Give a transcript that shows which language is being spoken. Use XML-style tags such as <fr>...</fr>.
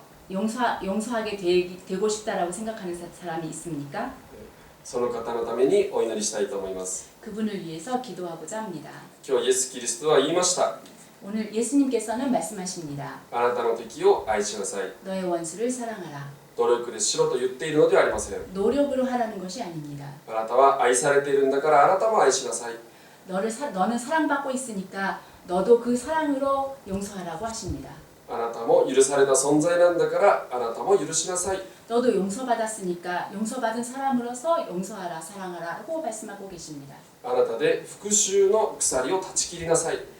<ko>용서하게 되고 싶다라고 생각하는 사람이 있습니까?</ko> <ja>その方のためにお祈りしたいと思います。</ja> <ko>그분을 위해서 기도하고자 합니다.</ko> <ja>今日イエス・キリストは言いました。</ja> <ko>오늘 예수님께서는 말씀하십니다.</ko> <ja>あなたの敵を愛しなさい。</ja> <ko>너의 원수를 사랑하라.</ko> <ja>努力でしろと言っているのではありません。</ja> <ko>노력으로 하라는 것이 아닙니다.</ko> <ja>あなたは愛されているんだからあなたも愛しなさい。</ja> <ko>너는 사랑받고 있으니까 너도 그 사랑으로 용서하라고 하십니다.</ko> <ja>あなたも許された存在なんだからあなたも許しなさい。</ja> <ko>너도 용서받았으니까 용서받은 사람으로서 용서하라, 사랑하라고 말씀하고 계십니다.</ko> <ja>あなたで復讐の鎖を断ち切りなさい。</ja>